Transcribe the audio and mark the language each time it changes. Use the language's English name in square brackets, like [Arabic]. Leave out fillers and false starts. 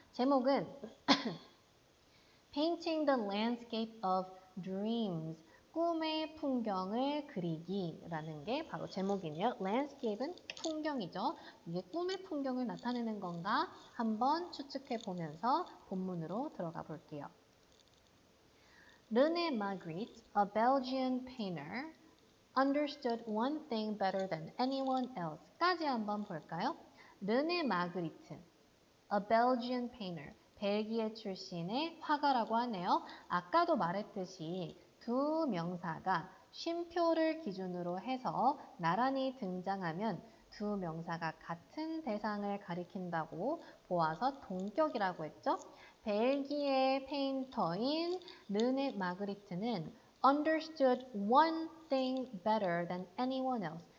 [Korean] 제목은 [English] Painting the Landscape of Dreams. [Korean] 꿈의 풍경을 그리기라는 게 바로 제목이네요. landscape은 풍경이죠. 이게 꿈의 풍경을 나타내는 건가 한번 추측해 보면서 본문으로 들어가 볼게요. [English] René Magritte, a Belgian painter, understood one thing better than anyone else. [Korean] 까지 한번 볼까요? [English] 르네 마그리트, a Belgian painter. [Korean] 벨기에 출신의 화가라고 하네요. 아까도 말했듯이 두 명사가 쉼표를 기준으로 해서 나란히 등장하면 두 명사가 같은 대상을 가리킨다고 보아서 동격이라고 했죠. 벨기에 페인터인 르네 마그리트는 [English] understood one thing better than anyone else.